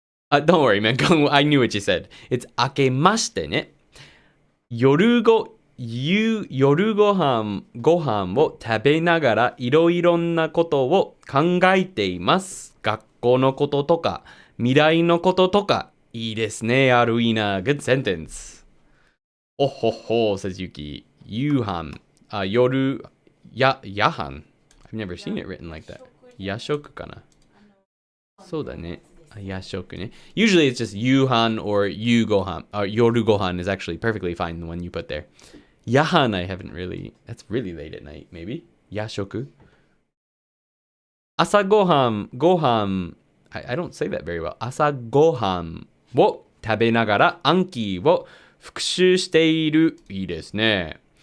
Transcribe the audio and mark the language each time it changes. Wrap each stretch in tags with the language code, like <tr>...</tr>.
<en>Don't worry, man. I knew what you said. It's</en> <ja>明けましてね。</ja> <en>夜ご</en> <ja>夜ご飯を食べながらいろいろなことを考えています。学校のこととか、未来のこととか。いいですね、アルイナ。</ja> <en>Good sentence. おほほ、says Yuki.</en> <ja>夕飯。夜、夜飯</ja> <en>I've never seen it written like that.</en> <ja>夜食かな。そうだね。夜食ね。</ja> <en>Usually it's just 夕飯 or 夕ご飯. Yoru gohan is actually perfectly fine, the one you put there. Yahan, I haven't really. That's really late at night, maybe. Yashoku. Asa gohan. I don't say that very well.</en> <ja>Asa gohan を食べながら暗記を復習している。いいですね。</ja>